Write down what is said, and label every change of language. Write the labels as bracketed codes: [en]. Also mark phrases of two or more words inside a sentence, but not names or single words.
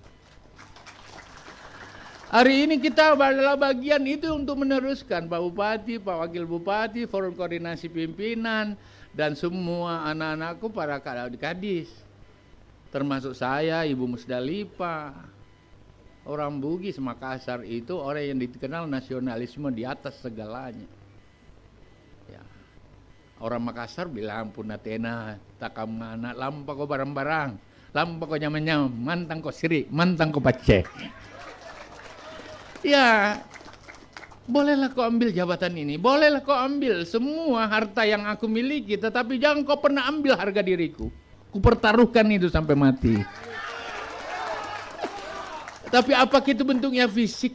[id] Hari ini kita adalah bagian itu untuk meneruskan Pak Bupati, Pak Wakil Bupati, Forum Koordinasi Pimpinan, dan semua anak-anakku para kadis, termasuk saya, Ibu Musdalifah, orang Bugis Makassar itu orang yang dikenal nasionalisme di atas segalanya. Ya. Orang Makassar bilang [mak] punatena takamana lampa ko barang-barang, lampa ko nyam-nyam, mantang ko siri, mantang ko pacek. [id] Ya, bolehlah kau ambil jabatan ini, bolehlah kau ambil semua harta yang aku miliki, tetapi jangan kau pernah ambil harga diriku. Kupertaruhkan itu sampai mati. Tapi apa itu bentuknya fisik?